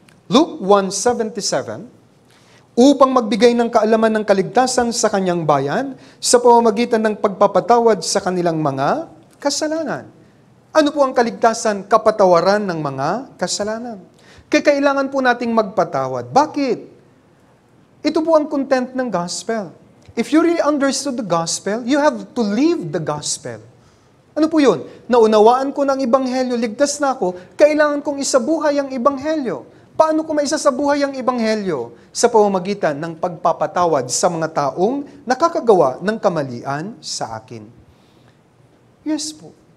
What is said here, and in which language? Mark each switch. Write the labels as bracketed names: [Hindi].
[Filipino] Luke 1:77, upang magbigay ng kaalaman ng kaligtasan sa kanyang bayan sa pamamagitan ng pagpapatawad sa kanilang mga kasalanan. Ano po ang kaligtasan? Kapatawaran ng mga kasalanan. Kaya kailangan po nating magpatawad. Bakit? Ito po ang content ng gospel. [English] If you really understood the gospel, you have to live the gospel. [Filipino] Ano po yun? Naunawaan ko ng Ebanghelyo, ligtas na ako, kailangan kong isabuhay ang Ebanghelyo. Paano ko maisasabuhay ang Ebanghelyo? Sa pamamagitan ng pagpapatawad sa mga taong nakakagawa ng kamalian sa akin. Yes po.